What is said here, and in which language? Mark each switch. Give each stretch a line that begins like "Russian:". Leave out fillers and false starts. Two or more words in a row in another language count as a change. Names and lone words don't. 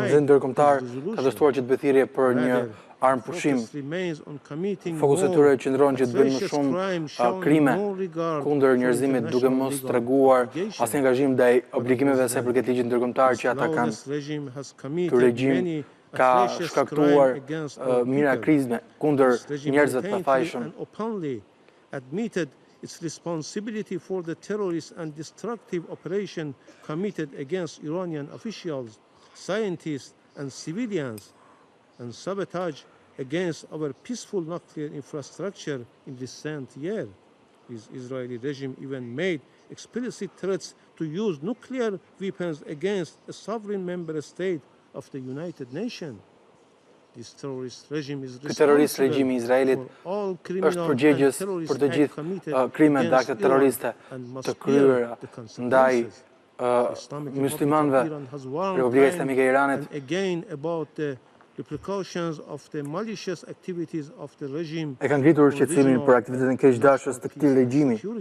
Albanian: Konventi ndërkombëtar ka dështuar që të bëjë thirrje për një armë pushim. Fokusi i tyre qëndron që të bëjnë më shumë krime kundër njerëzimit, duke mos treguar asnjë angazhim ndaj obligimeve sa i përket ligjit ndërkombëtar që ata kanë. Ky regjim ka shkaktuar mira krizme kundër njerëzve të pafajshëm.
English: Its responsibility for the terrorist and destructive operation committed against Iranian officials, scientists, and civilians, and sabotage against our peaceful nuclear infrastructure in recent year. This Israeli regime even made explicit threats to use nuclear weapons against a sovereign member state of the United Nations.
Albanian: Ky terrorist regjimi i Izraelit është përgjegjës për të gjithë krimet dhe aktet terroriste të kryera ndaj muslimanëve, Republika Islamike e Iranit. E kanë ngritur shqetësimin për aktivitetin keqdashës të këtij regjimi.